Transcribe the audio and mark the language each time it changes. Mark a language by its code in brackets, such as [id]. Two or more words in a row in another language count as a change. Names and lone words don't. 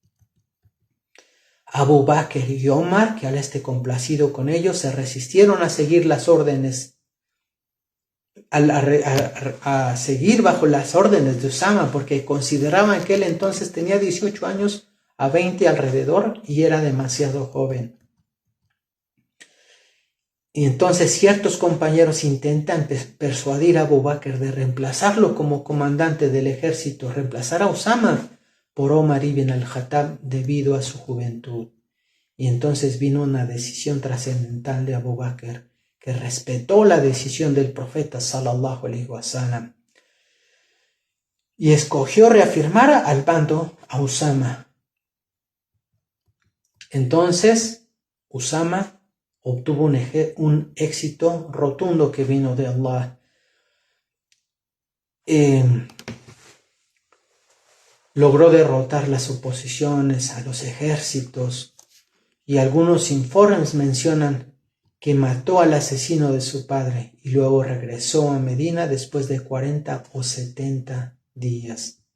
[es] Abu Bakr y Omar, que Allah esté complacido con ellos, se resistieron a seguir las órdenes, a seguir bajo las órdenes de Usama, porque consideraban que él entonces tenía 18 años a 20 alrededor y era demasiado joven. Y entonces ciertos compañeros intentan persuadir a Abu Bakr de reemplazarlo como comandante del ejército, reemplazar a Usama por Omar ibn al-Khattab debido a su juventud. Y entonces vino una decisión trascendental de Abu Bakr, que respetó la decisión del profeta [ar] صلى الله عليه وسلم [es] y escogió reafirmar al bando a Usama. Entonces Usama obtuvo un éxito rotundo que vino de Allah. Logró derrotar las oposiciones a los ejércitos y algunos informes mencionan que mató al asesino de su padre y luego regresó a Medina después de 40 o 70 días.